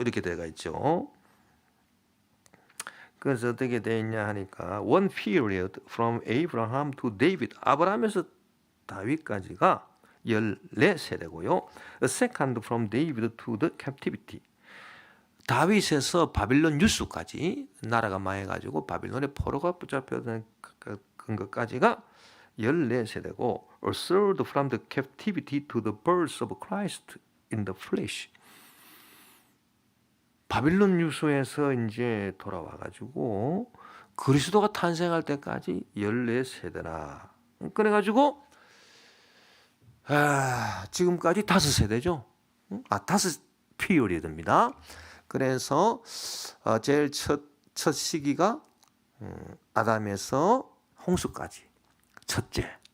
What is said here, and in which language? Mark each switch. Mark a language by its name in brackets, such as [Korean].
[Korean] 이렇게 되어 있죠. 그래서 어떻게 되어 있냐 하니까 [English] one period from Abraham to David. [Korean] 아브라함에서 다윗까지가 14세대고요. [English] A second from David to the captivity. [Korean] 다윗에서 바빌론 유수까지 나라가 망해가지고 바빌론의 포로가 붙잡혀든 것까지가 14세대고 [English] a third from the captivity to the birth of Christ in the flesh. [Korean] 바빌론 유수에서 이제 돌아와가지고 그리스도가 탄생할 때까지 14세대나. 그래가지고 지금까지 5세대죠. 5 피리어드입니다. 그래서 제일 첫 시기가 아담에서 홍수까지 첫째.